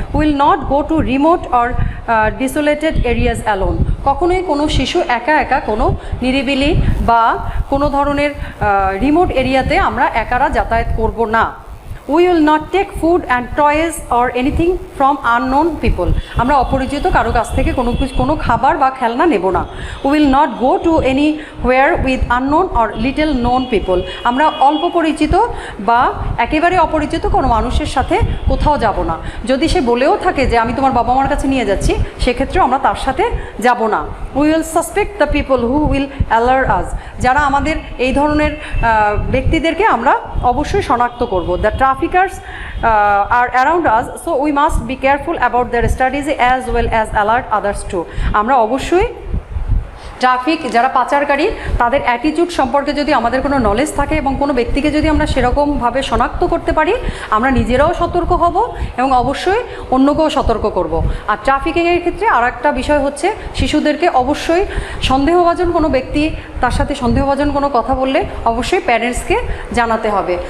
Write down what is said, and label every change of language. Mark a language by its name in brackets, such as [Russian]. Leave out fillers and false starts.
[English] Will not go to remote or desolated areas alone. [Bangla] কখনোই কোনো শিশু একা একা কোনো নিরিবিলি বা কোনো ধরনের রিমোট এরিয়াতে আমরা একারা যাতায়াত করব না। [English] We will not take food and toys or anything from unknown people. [Bangla] আমরা অপরিচিত কারো কাছ থেকে কোনো খাবার বা খেলনা নেব না। [English] We will not go to anywhere with unknown or little known people. [Bangla] আমরা অল্প পরিচিত বা একেবারে অপরিচিত কোনো মানুষের সাথে কোথাও যাব না। যদি সে বলেও থাকে যে আমি তোমার বাবা মার কাছে নিয়ে যাচ্ছি, সেক্ষেত্রেও আমরা তার সাথে যাব না। [English] We will suspect the people who will alert us. [Bangla] যারা আমাদের এই ধরনের ব্যক্তিদেরকে আমরা অবশ্যই শনাক্ত করব। [English] The traffickers are around us, so we must be careful about their strategy as well as alert others too. [Bangla] আমরা অবশ্যই যারা পাচারকারী তাদের অ্যাটিটিউড সম্পর্কে যদি আমাদের কোনো নলেজ থাকে এবং কোনো ব্যক্তিকে যদি আমরা সেরকমভাবে শনাক্ত করতে পারি, আমরা নিজেরাও সতর্ক হব এবং অবশ্যই অন্যকেও সতর্ক করব। আর ট্রাফিকিংয়ের ক্ষেত্রে আর একটা বিষয় হচ্ছে শিশুদেরকে অবশ্যই সন্দেহভাজন কোনো ব্যক্তি তার সাথে সন্দেহভাজন কোনো কথা বললে অবশ্যই প্যারেন্টসকে জানাতে হবে।